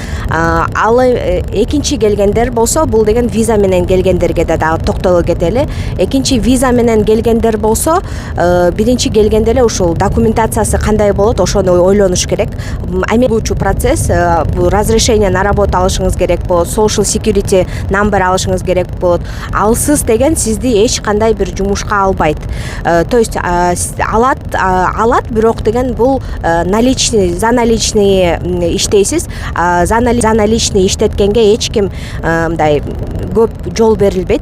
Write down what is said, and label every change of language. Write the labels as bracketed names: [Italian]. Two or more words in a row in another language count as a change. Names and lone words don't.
[Kyrgyz] Ал экинчи келгендер болсо, бул деген виза менен келгендерге да дагы токтоло кетели. Экинчи виза менен келгендер болсо, биринчи келгенде эле ушул документациясы кандай болот, ошону ойлонуш керек. Бул процесс, бул [Russian] разрешение на работу [Kyrgyz] алышыңыз керек болот, [English] social security number [Kyrgyz] алышыңыз керек болот. Алсыз деген сизди эч кандай бир жумушка албайт. [Russian] То есть [Kyrgyz] алат, бирок деген бул наличный, [Russian] за наличный [Kyrgyz] иштейсиз. [Russian] За наличный [Kyrgyz] иштеткенге эч ким мындай көп жол берилбейт.